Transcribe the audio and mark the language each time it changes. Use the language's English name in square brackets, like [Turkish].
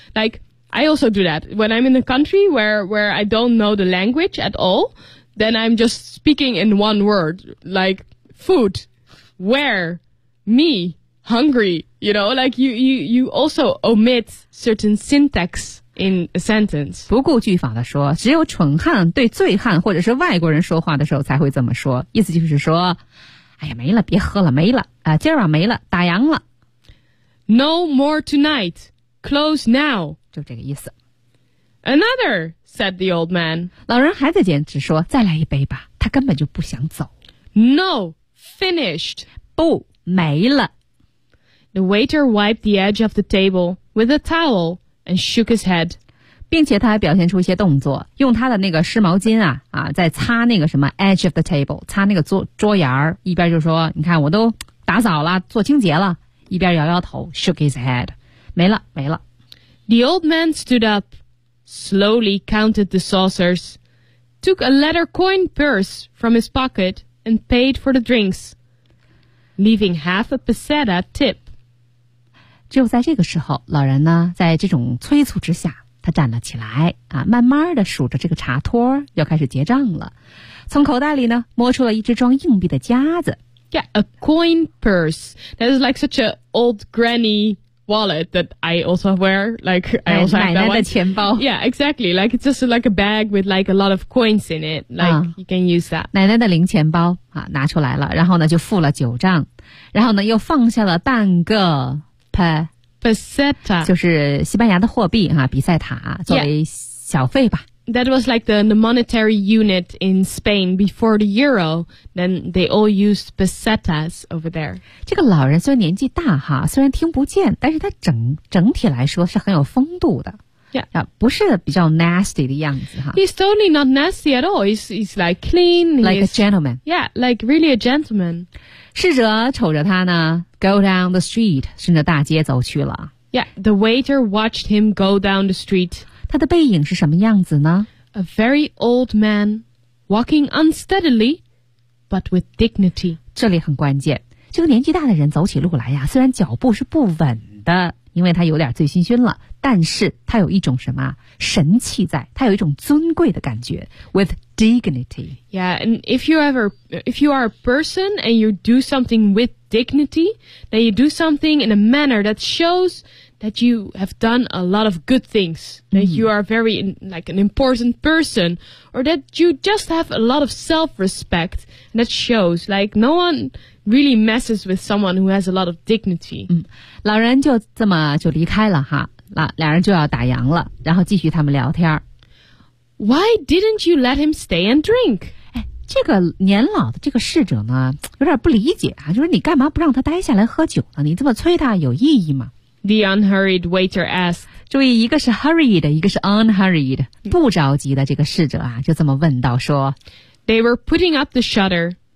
[English] Like, I also do that. When I'm in a country where I don't know the language at all, then I'm just speaking in one word, like food, where, me, hungry, you know, like you also omit certain syntax in a sentence. [Chinese] 不顾句法的说，只有蠢汉对醉汉或者是外国人说话的时候才会这么说，意思就是说，哎呀，没了，别喝了，没了，今晚没了，打烊了。 [English] No more tonight. Close now. [Chinese] 就这个意思。 [English] Another, said the old man. [Chinese] 老人还在坚持说，再来一杯吧，他根本就不想走。 [English] No, finished. [Chinese] 不，没了。 [English] The waiter wiped the edge of the table with a towel and shook his head. [Chinese] 并且他还表现出一些动作，用他的那个湿毛巾在擦那个什么 [English] edge of the table, [Chinese] 擦那个桌沿儿，一边就说，你看我都打扫了，做清洁了，一边摇摇头， [English] shook his head. [Chinese] 没了，没了。 [English] The old man stood up, slowly counted the saucers, took a leather coin purse from his pocket and paid for the drinks, leaving half a peseta tip. [Chinese] 只有在这个时候，老人呢，在这种催促之下，他站了起来，慢慢的数着这个茶托，要开始结账了。从口袋里呢，摸出了一只装硬币的夹子。 [English] Yeah, a coin purse. That is like such an old granny wallet that I also wear. Like, I also have that one. [Chinese] 奶奶的钱包。 [English] Yeah, exactly. Like, it's just like a bag with like a lot of coins in it. Like, you can use that. [Chinese] 奶奶的零钱包，拿出来了，然后呢，就付了九账，然后呢，又放下了半个 [Spanish] Peseta, [Chinese] 就是西班牙的货币比塞塔作为小费吧。 [English] Yeah. That was like the monetary unit in Spain before the euro. Then they all used pesetas over there. [Chinese] 这个老人虽然年纪大虽然听不见，但是他整体来说是很有风度的。 [English] Yeah. [Chinese] 不是比较 nasty 的样子。 [English] He's totally not nasty at all. He's like clean. Like a gentleman. Yeah, like really a gentleman. [Chinese] 侍者瞅着他呢。 [English] Go down the street, [Chinese] 顺着大街走去了。 [English] Yeah, the waiter watched him go down the street. [Chinese] 他的背影是什么样子呢? [English] A very old man, walking unsteadily, but with dignity. [Chinese] 这里很关键。这个年纪大的人走起路来虽然脚步是不稳的，因为他有点醉醺醺了，但是他有一种什么神气在，他有一种尊贵的感觉。 [English] With dignity. Yeah, and if you are a person and you do something with dignity, then you do something in a manner that shows that you have done a lot of good things, that you are very, like, an important person, or that you just have a lot of self-respect, and that shows, like, no one really messes with someone who has a lot of dignity. [Chinese] 老人就这么就离开了两人就要打烊了，然后继续他们聊天。 [English] Why didn't you let him stay and drink? [Chinese] 这个年老的这个侍者呢，有点不理解就是你干嘛不让他待下来喝酒呢？你这么催他有意义吗？ [English] The unhurried waiter asked. [Chinese] 注意，一个是 hurried, 一个是 unhurried, 不着急的这个侍者就这么问道说。 [English] They were putting up the shutter.